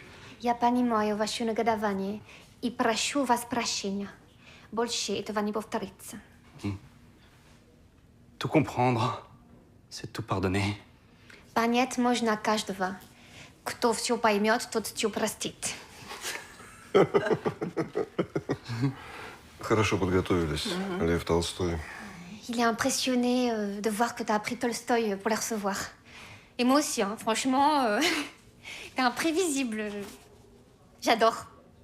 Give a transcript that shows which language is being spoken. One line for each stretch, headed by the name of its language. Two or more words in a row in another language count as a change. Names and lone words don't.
Russian: Я понимаю ваше негодование и прошу вас прощения. Больше этого не повторится.
French: Tout comprendre, c'est tout pardonner.
Russian: Понять можно каждого. Кто все поймет, тот все простит. Хорошо подготовились, Лев Толстой.
French: Il est impressionné de voir que tu as appris Tolstoï pour les recevoir. Et moi aussi, hein, franchement, t'es imprévisible. J'adore.